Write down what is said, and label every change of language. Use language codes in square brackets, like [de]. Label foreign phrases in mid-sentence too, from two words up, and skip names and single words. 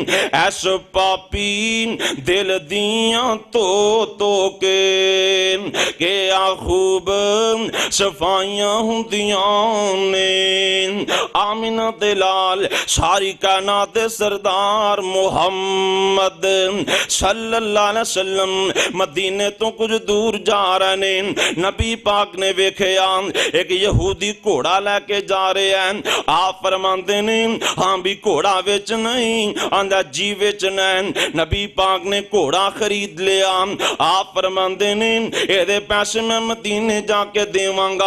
[pa] ਐਸ ਪਾਪੀ ਦਿਲ ਦੀਆਂ ਤੋ ਕੇ ਆ ਖ਼ੂਬ ਸਫ਼ਾਈਆਂ ਹੁੰਦੀਆਂ ਨੇ। ਆਮਿਨਾ ਦੇ ਲਾਲ ਸਾਰੀ ਕਾਇਨਾਤ ਦੇ ਸਰਦਾਰ ਮੁਹੰਮਦ [ar] صلى الله عليه وسلم [pa] ਮਦੀਨੇ ਤੋ ਕੁਛ ਦੂਰ ਜਾ ਰਹੇ ਨੇ। ਨਬੀ ਪਾਕ ਨੇ ਵੇਖਿਆ ਇਕ ਯਹੂਦੀ ਘੋੜਾ ਲੈਕੇ ਜਾ ਰਹੇ ਹੈਂ। ਆਪ ਫ਼ਰਮਾਂਦੇ ਨੇ ਹਾਂ ਭੀ ਘੋੜਾ ਵਿਚ ਨਹੀਂ, ਆਂਦਾ ਜੀ ਵਿਚ ਨਹੀਂ। ਨਬੀ ਪਾਕ ਨੇ ਘੋੜਾ ਖ਼ਰੀਦ ਲਿਆ। ਆਪ ਫ਼ਰਮਾਂਦੇ ਨੇ ਏਦੇ ਪੈਸੇ ਮੈਂ ਮਦੀਨੇ ਜਾਕੇ ਦੇਵਾਂਗਾ।